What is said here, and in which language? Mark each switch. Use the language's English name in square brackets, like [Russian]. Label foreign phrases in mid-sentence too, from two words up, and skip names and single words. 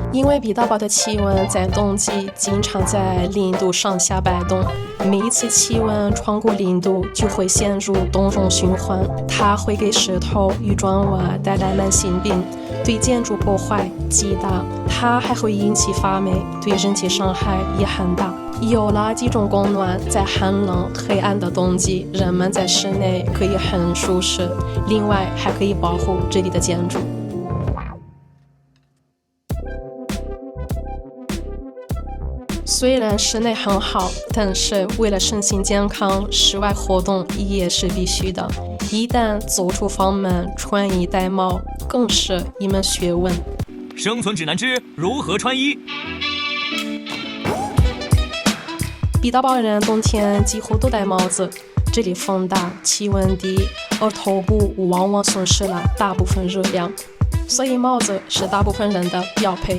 [Chinese] 因為彼得堡的氣溫在冬季經常在0度上下擺動，每一次氣溫超過0度就會陷入凍融循環，它會給石頭與磚瓦帶來慢性病，對建築破壞極大，它還會引起發霉，對人體傷害也很大。有了集中供暖，在寒冷黑暗的冬季，人們在室內可以很舒適，另外還可以保護這裡的建築。雖然室內很好，但是為了身心健康，室外活動也是必須的。一旦走出房門，穿衣戴帽更是一門學問。生存指南之如何穿衣。彼得堡人冬天幾乎都戴帽子，這裡風大，氣溫低，而頭部往往損失了大部分熱量，所以帽子是大部分人的標配。